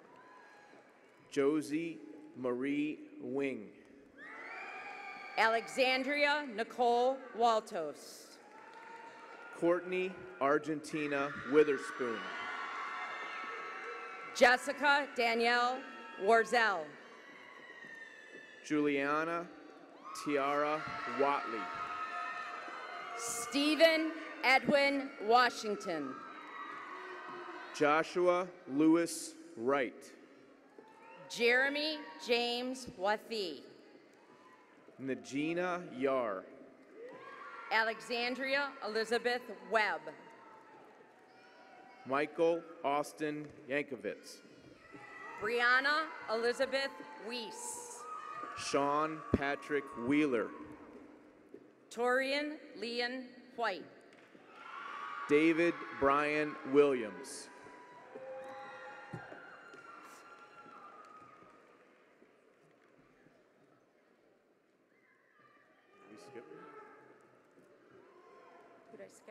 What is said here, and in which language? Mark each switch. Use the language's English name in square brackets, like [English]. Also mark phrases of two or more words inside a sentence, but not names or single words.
[English] Josie Marie Wing. Alexandria Nicole Waltos. Courtney Argentina Witherspoon. Jessica Danielle Warzel. Juliana Tiara Watley. Stephen Edwin Washington. Joshua Lewis Wright. Jeremy James Wathi. Najina Yar. Alexandria Elizabeth Webb. Michael Austin Yankovitz. Brianna Elizabeth Weiss. Sean Patrick Wheeler. Torian Leon White. David Brian Williams. We skip? Who did I skip?